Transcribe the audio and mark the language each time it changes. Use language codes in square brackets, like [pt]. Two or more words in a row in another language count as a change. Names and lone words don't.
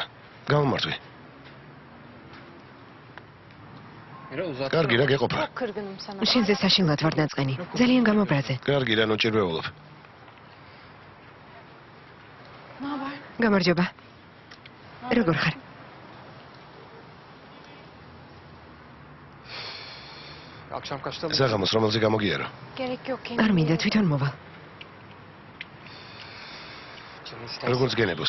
[ka] გამომართვი. კარგი რა გეყოფრა. შენზე საშინლად ვარ ნაწყენი. ძალიან გამობრაზე. კარგი რა ნოჭირვეულობ. გამარჯობა. როგორ ხარ? [tr] Akşam kaçta mı? [ka] საღამოს რომელზე გამოგიარო? არ მინდა თვითონ მოვალ. როგორც გენებოს.